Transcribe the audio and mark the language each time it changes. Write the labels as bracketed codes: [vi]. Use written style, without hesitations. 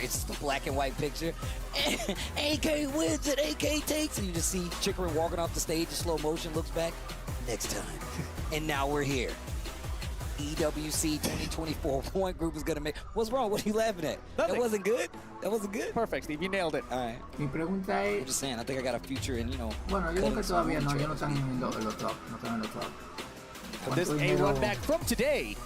[en] It's just a black and white picture. AK wins and AK takes, and you just see Chickerin walking off the stage in slow motion. Looks back. Next time, and now we're here. EWC 2024 point group is gonna make. What's wrong? What are you laughing at? Nothing. That wasn't good. That wasn't good. Perfect, Steve. You nailed it. All right. [es] Mi pregunta [en] I'm [es] es. [en] just saying. I think I got a future in, you know. [es] Bueno, yo creo que todavía no. Yo no están en los top. No están en los top. [en] But this a run back from today,